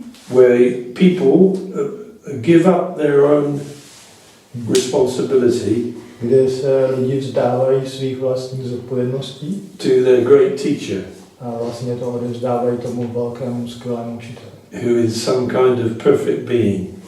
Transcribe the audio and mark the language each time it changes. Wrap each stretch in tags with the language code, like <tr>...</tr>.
<en>where people give up their own responsibility</en> <cs>kde se lidi vzdávají svých vlastních zodpovědností</cs> <en>to their great teacher,</en> <cs>a vlastně to odevzdávají tomu velkému skvělému učiteli,</cs> <en>who is some kind of perfect being.</en>